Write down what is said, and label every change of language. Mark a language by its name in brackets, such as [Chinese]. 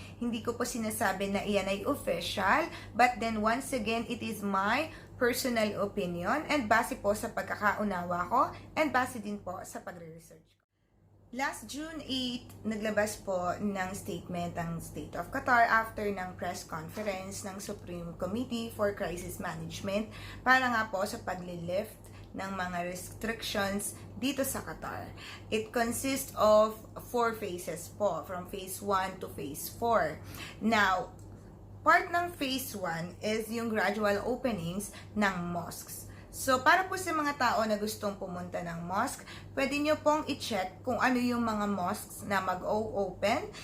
[Filipino] Hindi ko po sinasabi na iyan ay official, [English] but then once again, it is my personal opinion [Filipino] and base po sa pagkakaunawa ko and base din po sa pagre-research ko. Last June 8, naglabas po ng statement ang State of Qatar after ng press conference ng Supreme Committee for Crisis Management para nga po sa paglilift ng mga restrictions dito sa Qatar. [English] It consists of 4 phases po, from phase 1 to phase 4. Now, part ng phase 1 is yung gradual openings ng mosques. [Filipino] So, para po sa mga tao na gustong pumunta ng mosque, pwede nyo pong i-check kung ano yung mga mosques na mag-o-open.